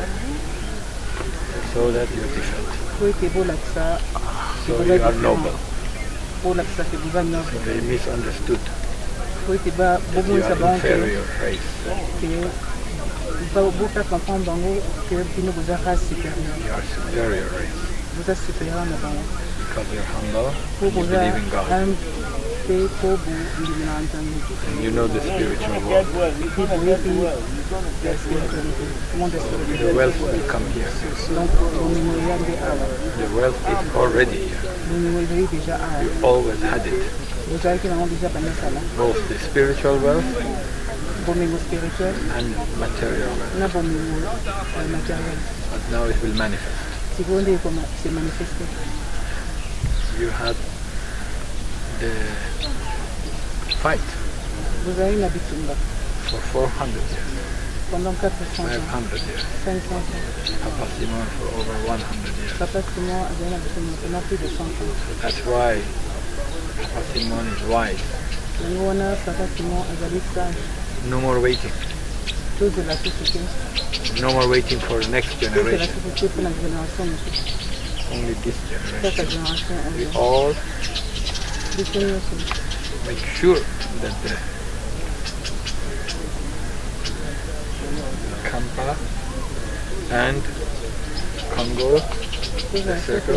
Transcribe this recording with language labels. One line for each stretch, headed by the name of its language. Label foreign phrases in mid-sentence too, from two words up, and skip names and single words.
English: so that you're different.
Lingala: po ete bolakisa
English: So you are noble.
Lingala: bolakisa ke boza noble.
English: So they misunderstood
Lingala: po ete
English: that you
Lingala: bobongisa
English: are
Lingala: bango
English: inferior race.
Lingala: ke bota comprendre bango ke bino boza
French: race supérieure.
English: You are superior race
Lingala: Boza supérieur na bango
English: because you're humble.
Lingala: po
English: You
Lingala: boza
English: believe in God.
Lingala: pe po bondimi na nzambe
English: And you know the spiritual world.
Lingala: pe boyebi
French: la spiritualité monde spirituel.
English: The wealth will come here.
Lingala: Donc bomengo eya nde awa
English: The wealth is already here.
Lingala: bomengo ezali déjà awa
English: You always had it.
Lingala: bozalaki nango déjà bandasala
English: Both the spiritual wealth
Lingala: bomengo spirituel
English: and material wealth.
Lingala: na bomengo matériel
English: But now it will manifest.
Lingala: sikoyo nde
French: se manifeste.
English: You had the fight
Lingala: bozali na bitumba
English: for 400 years,
French: pendant 400 ans
English: 500 years.
Lingala: 500 ans
English: Papa Simon for over 100 years.
Lingala: Papa Simon azali na bitumba
French: pendant plus de 100 ans.
English: That's why Papa Simon is wise.
Lingala: yango wana Papa Simon azali sage
English: No more waiting.
Lingala: tozela susu te
English: No more waiting for the next
Lingala: tozela
English: generation.
Lingala: susu te mpona génération mosusu
English: Only this
Lingala: kaka
English: generation.
Lingala: génération
English: We
Lingala: oyo
English: all
Lingala: biso nyonso
English: make sure that the Kampa and Congo, the circle,